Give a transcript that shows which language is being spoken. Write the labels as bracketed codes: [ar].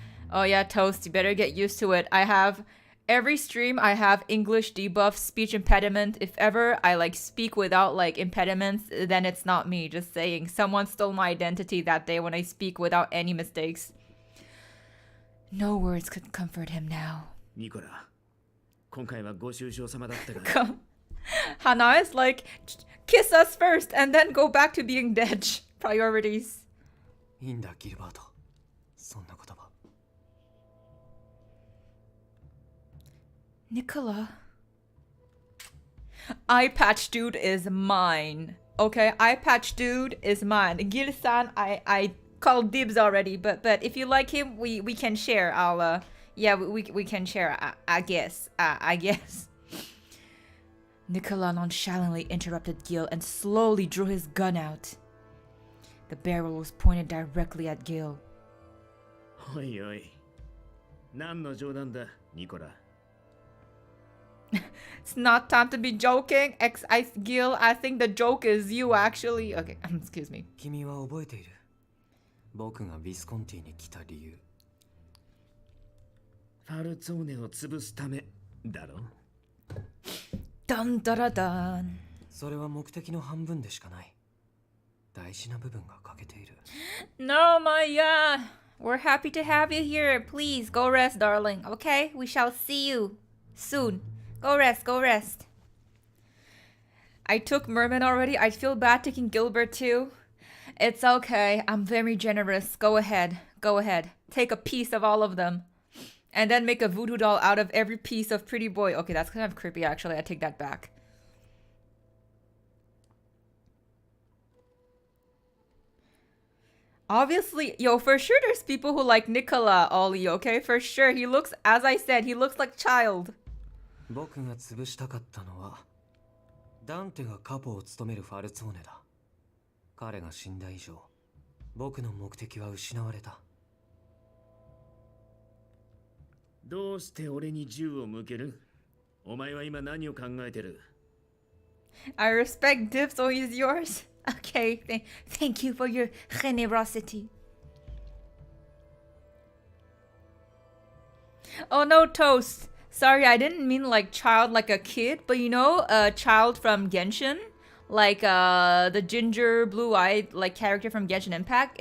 [en] Oh yeah, Toast, you better get used to it. I have... Every stream, I have English debuff, speech impediment. If ever I like speak without like impediments, then it's not me. Just saying. Someone stole my identity that day when I speak without any mistakes. No words could comfort him now. [ja] Nicola, 今回はご愁傷様だったが。 [en] Hana is like, kiss us first and then go back to being dead. Priorities. [ja] いいんだギルバート、そんな言葉。 [en] Nicola. Eye patch dude is mine. Okay, eye patch dude is mine. Gil-san, I called dibs already, but if you like him, we can share. I'll yeah, we can share. I guess. I guess. Nicola nonchalantly interrupted Gil and slowly drew his gun out. The barrel was pointed directly at Gil. [ja] おいおい、何の冗談だ、ニコラ。 [en] It's not time to be joking. Gil, I think the joke is you actually. Okay, excuse me. [ja] 君は覚えている。僕がビスコンティに来た理由。ファルツォーネを潰すためだろ。 [en] Dun da da dun. [ja] それは目的の半分でしかない。大事な部分が欠けている。 [en] No, Maya. We're happy to have you here. Please go rest, darling. Okay, we shall see you soon. Go rest, go rest. I took Merman already. I feel bad taking Gilbert too. It's okay. I'm very generous. Go ahead. Go ahead. Take a piece of all of them. And then make a voodoo doll out of every piece of Pretty Boy. Okay, that's kind of creepy actually. I take that back. Obviously, yo, for sure there's people who like Nicola, Ollie, okay? For sure. He looks, as I said, he looks like child. [ja] 僕が潰したかったのはダンテがカポを務めるファルツォーネだ。彼が死んだ以上、僕の目的は失われた。どうして俺に銃を向ける？お前は今何を考えてる？ [en] I respect Dips, so he's yours. Okay, thank you for your generosity. Oh no, Toast. Sorry, I didn't mean like child like a kid, but you know, a child from Genshin, like the ginger blue-eyed like character from Genshin Impact.